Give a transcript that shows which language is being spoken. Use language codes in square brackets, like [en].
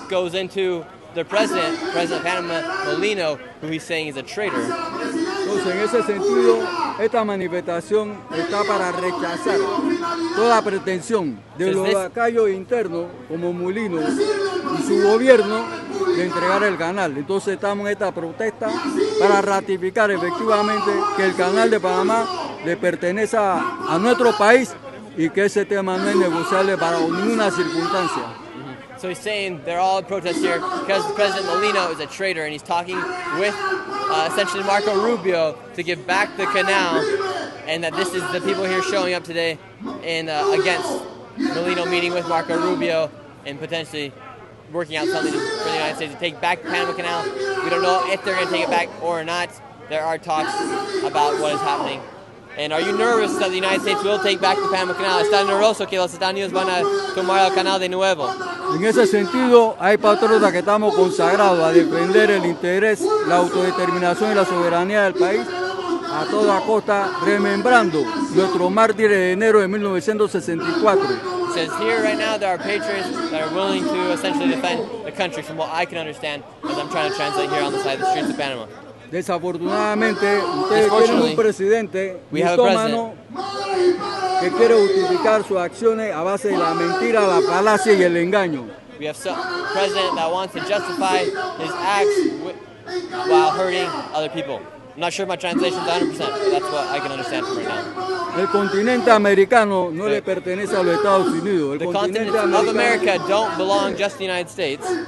[en] Goes into the President of Panama, Molino, who he's saying is a traitor. [es] Entonces, en ese sentido, esta manifestación está para rechazar toda pretensión de los lacayos internos, como Molino y su gobierno, de entregar el canal. Entonces, estamos en esta protesta para ratificar efectivamente que el canal de Panamá le pertenece a nuestro país y que ese tema no es negociable para ninguna circunstancia. [en] So he's saying they're all in protest here because President Molino is a traitor, and he's talking with essentially Marco Rubio to give back the canal, and that this is the people here showing up today in against Molino meeting with Marco Rubio and potentially working out something for the United States to take back the Panama Canal. We don't know if they're going to take it back or not. There are talks about what is happening. And are you nervous that the United States will take back the Panama Canal? [es] ¿Estás nervioso que los Estados Unidos van a tomar el canal de nuevo? En ese sentido, hay patriotas que estamos consagrados a defender el interés, la autodeterminación y la soberanía del país a toda costa, remembrando nuestro mártir de enero de 1964. [en] It says here right now there are patriots that are willing to essentially defend the country, from what I can understand, as I'm trying to translate here on the side of the streets of Panama. [es] Desafortunadamente, ustedes tienen un presidente mitómano que quiere justificar sus acciones a base de la mentira, la falacia y el engaño. [en] We have a president that wants to justify his acts while hurting other people. I'm not sure my translation is 100%, but that's what I can understand from right now. [es] El continente americano no le pertenece a los Estados Unidos. [en] The continent of America don't belong just to the United States.